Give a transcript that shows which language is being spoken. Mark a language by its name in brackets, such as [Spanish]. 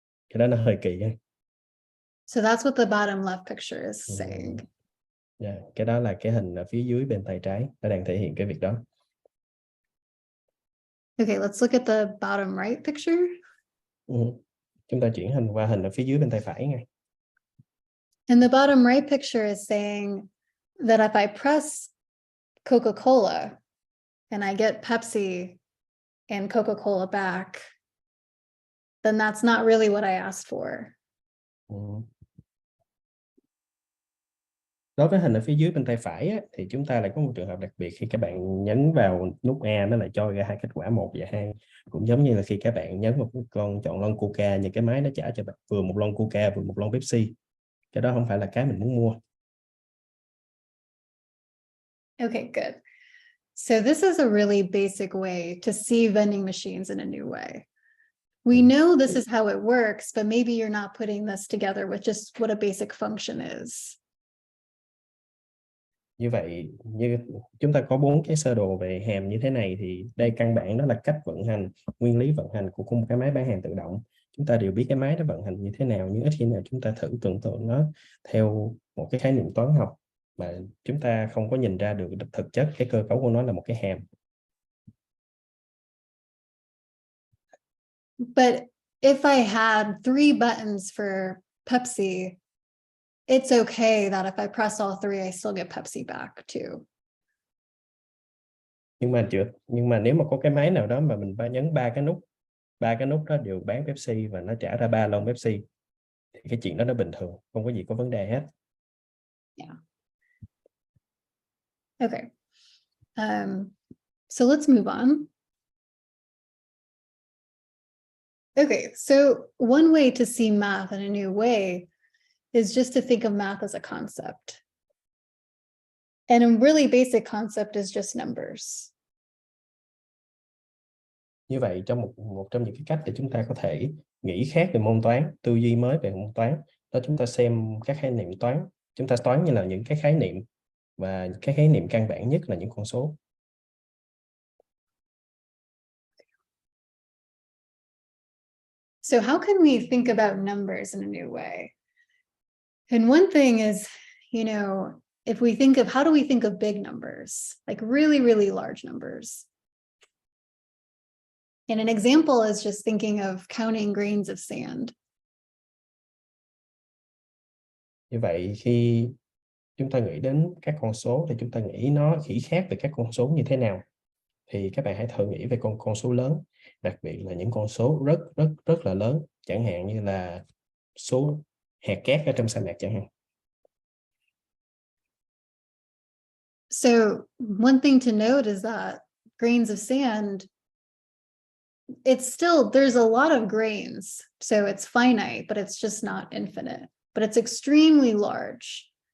[Vietnamese] Cái đó nó hơi kỳ ha. [English] So that's what the bottom left picture is saying. [Vietnamese] Yeah, cái đó là cái hình ở phía dưới bên tay trái, nó đang thể hiện cái việc đó. [English] Okay, let's look at the bottom right picture. [Vietnamese] Chúng ta chuyển hình qua hình ở phía dưới bên tay phải nha. [English] And the bottom right picture is saying that if I press Coca-Cola and I get Pepsi and Coca-Cola back, then that's not really what I asked for. [Vietnamese] Đối với hình ở phía dưới bên tay phải á, thì chúng ta lại có một trường hợp đặc biệt khi các bạn nhấn vào nút A, nó lại cho ra hai kết quả 1 và 2. Cũng giống như là khi các bạn nhấn vào chọn lon Coca, nhưng cái máy nó trả cho bạn vừa một lon Coca vừa một lon Pepsi. Cái đó không phải là cái mình muốn mua. [English] Okay, good. So this is a really basic way to see vending machines in a new way. We know this is how it works, but maybe you're not putting this together with just what a basic function is. [Vietnamese] Như vậy, như chúng ta có 4 cái sơ đồ về hàm như thế này, thì đây căn bản đó là cách vận hành, nguyên lý vận hành của một cái máy bán hàng tự động. Chúng ta đều biết cái máy nó vận hành như thế nào, nhưng ít khi nào chúng ta thử tưởng tượng nó theo một cái khái niệm toán học mà chúng ta không có nhìn ra được thực chất cái cơ cấu của nó là một cái hàm. [English] But if I had 3 buttons for Pepsi, it's okay that if I press all 3, I still get Pepsi back too. [Vietnamese] Nhưng mà nếu mà có cái máy nào đó mà mình nhấn ba cái nút đó đều bán Pepsi và nó trả ra 3 lon Pepsi, thì cái chuyện đó nó bình thường, không có gì có vấn đề hết. [English] Yeah. Okay. So let's move on. Okay, so one way to see math in a new way is just to think of math as a concept. And a really basic concept is just numbers. [Vietnamese] Như vậy, trong một trong những cái cách để chúng ta có thể nghĩ khác về môn toán, tư duy mới về môn toán, đó chúng ta xem các khái niệm toán. Chúng ta toán như là những cái khái niệm, và cái khái niệm căn bản nhất là những con số. [English] So how can we think about numbers in a new way? And one thing is, you know, if we think of, how do we think of big numbers, like really, really large numbers? And an example is just thinking of counting grains of sand. [Vietnamese] Như vậy, khi chúng ta nghĩ đến các con số thì chúng ta nghĩ nó khỉ khác về các con số như thế nào. Thì các bạn hãy thử nghĩ về con số lớn, đặc biệt là những con số rất là lớn, chẳng hạn như là số hạt cát ở trong sa mạc chẳng hạn. [English] So one thing to note is that grains of sand, it's still, there's a lot of grains, so it's finite, but it's just not infinite, but it's extremely large.